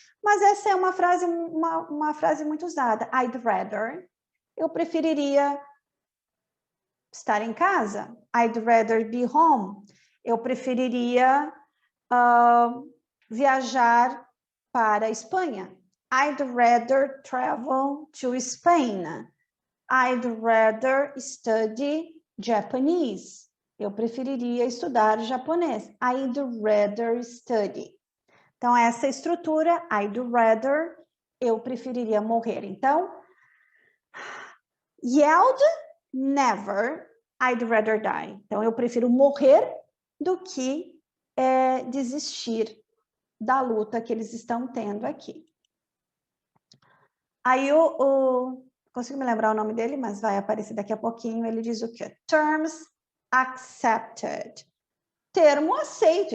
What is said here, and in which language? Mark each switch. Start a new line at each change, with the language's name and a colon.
Portuguese: Mas essa é uma frase muito usada.
English: I'd rather.
Portuguese: Eu preferiria estar em casa.
English: I'd rather be home.
Portuguese: Eu preferiria viajar para a Espanha.
English: I'd rather travel to Spain. I'd rather study Japanese.
Portuguese: Eu preferiria estudar japonês.
English: I'd rather study.
Portuguese: Então, essa estrutura,
English: I'd rather,
Portuguese: eu preferiria morrer.
English: Então, yelled, never, I'd rather die.
Portuguese: Então, eu prefiro morrer do que desistir da luta que eles estão tendo aqui. Aí, consigo me lembrar o nome dele, mas vai aparecer daqui a pouquinho, ele diz o quê?
English: Terms accepted.
Portuguese: Termo aceito.